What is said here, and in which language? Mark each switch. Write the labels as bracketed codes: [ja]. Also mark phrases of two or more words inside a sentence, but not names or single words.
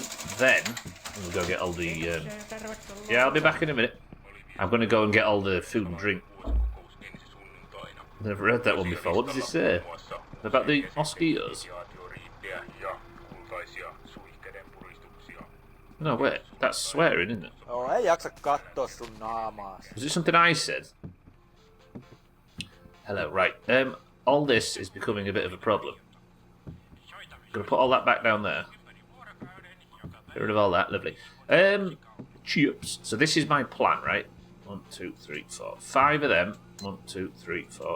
[en] Then I'm going to go get all the. Yeah, I'll be back in a minute. I'm going to go and get all the food and drink. Never read that one before. What does it say? About the mosquitoes? No, wait. That's swearing, isn't it? [fi] Joo, ei jaksa katsoa sun naamaas. [en] Was it something I said? Hello, right. All this is becoming a bit of a problem. Gonna put all that back down there. Get rid of all that, lovely. Chips. So this is my plan, right? 1, 2, 3, 4. 5 of them. 1, 2, 3, 4.